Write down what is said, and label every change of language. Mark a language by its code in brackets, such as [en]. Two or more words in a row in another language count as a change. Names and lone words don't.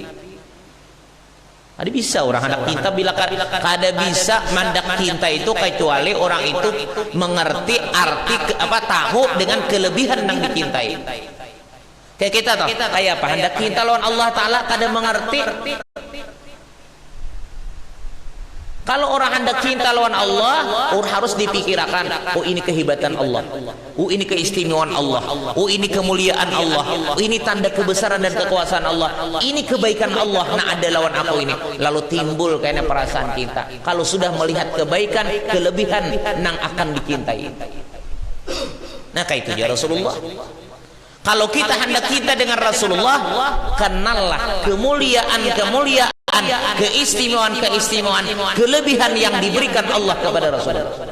[bjn] Ada bisa orang hendak cinta bila kada bisa mandak cinta itu kecuali orang itu mengerti arti tahu dengan kelebihan yang dicintai. Kayak kita tahu kayak apa hendak cinta lawan Allah Ta'ala kada mengerti. Kalau orang hendak cinta lawan Allah, harus dipikirkan, oh ini kehebatan Allah, oh ini keistimewaan Allah, oh ini kemuliaan Allah, oh ini tanda kebesaran dan kekuasaan Allah, ini kebaikan Allah, nah ada lawan aku ini. Lalu timbul kayaknya perasaan cinta. Kalau sudah melihat kebaikan, kelebihan nang akan dicintai. [id] Nah kayak itu ya Rasulullah. Kalau kita hendak cinta dengan Rasulullah, kenallah kemuliaan keistimewaan kelebihan yang diberikan Allah kepada Rasulullah.